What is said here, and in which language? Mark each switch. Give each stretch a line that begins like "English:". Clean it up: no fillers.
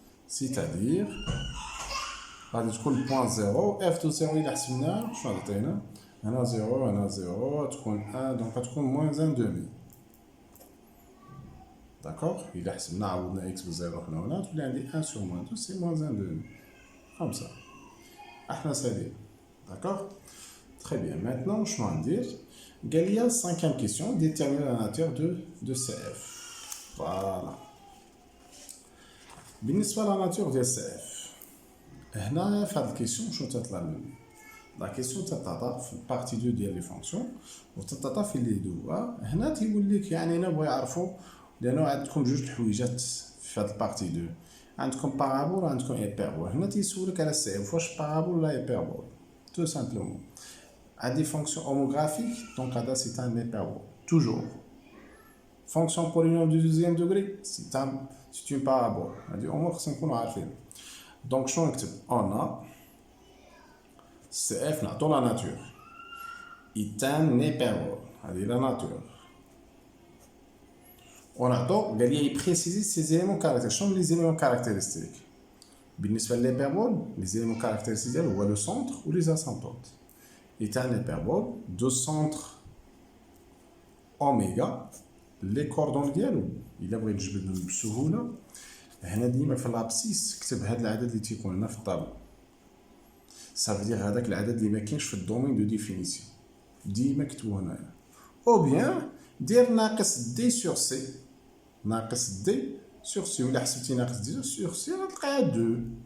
Arabic: c'est-à-dire غادي تكون البوان 0 اف دو 0 إلا حسبناه شنو عطينا؟ هنا 0 هنا 0 تكون 1 دونك غتكون موان 1 دومي. داكوغ. إلا حسبنا عوضنا اكس بزيرو هنا وهنا تولي عندي 1 sur موان 2 سي موان 1 دومي. خمسة. احنا سالين. داكوغ. Très bien.
French: Maintenant
Arabic: شنو غندير؟ قال لي
French: cinquième question déterminer la nature de CF. Voilà.
Arabic: بالنسبة لا ناتور ديال سي اف هنا في هاد الكيسيون شنو تطلع لنا؟ لا كيسيون تتعطى في البارتي 2 ديال لي فونكسيون وتتعطى في لي دو. هنا تيقول لك يعني هنا بغا يعرفوا لانه عندكم جوج الحويجات في هاد البارتي 2 عندكم بارابول وعندكم ايبربول. هنا تيسولك على سي اف واش بارابول ولا ايبربول. تو سامبلومون عندي فونكسيون هوموغرافيك دونك هذا سي ان ايبربول توجور.
French: Fonction polynôme du deuxième degré, c'est une parabole.
Arabic: هذه أمور خصنا نكونوا عارفين. دونك شنو نكتب؟ On a CF نعطو لا ناتور
French: est un hyperbole.
Arabic: هذه لا ناتور. ونعطو قال لي يبريسيزي سي زيليمون كاركتير. شنو لي زيليمون كاركتيرستيك؟ بالنسبة للهيبربول لي زيليمون كاركتيرستيك ديالو هو لو سونتر و لي اسامبتوت.
French: est un hyperbole de centre oméga.
Arabic: لي كوردون ديالو الا بغيت نجبدهم بسهوله هنا ديما في لابسيس كتب هاد العدد اللي تيكون هنا في الطابلو. صافي دير هذاك العدد اللي ما كاينش في الدومين دو ديفينيسيون ديما كتبوه هنايا. او بيان دير ناقص دي سور سي. ناقص دي سور سي ولا حسبتي ناقص دي سور سي غتلقاها 2.